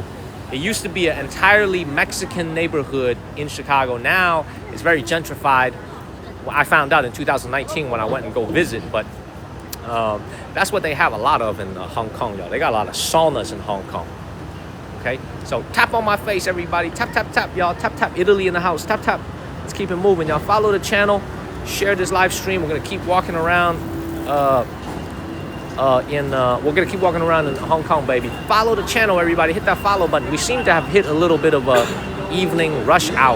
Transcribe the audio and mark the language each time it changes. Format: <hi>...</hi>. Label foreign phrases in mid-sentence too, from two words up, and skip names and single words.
<en>It used to be an entirely Mexican neighborhood in Chicago. Now it's very gentrified. Well, I found out in 2019 when I went and go visit, but that's what they have a lot of in Hong Kong, y'all. They got a lot of saunas in Hong Kong. Okay, so tap on my face, everybody. Tap, tap, tap, y'all. Tap, tap. Italy in the house. Tap, tap. Let's keep it moving, y'all. Follow the channel. Share this live stream. We're gonna keep walking around. We're gonna keep walking around in Hong Kong, baby. Follow the channel, everybody. Hit that follow button. We seem to have hit a little bit of a evening rush hour.</en>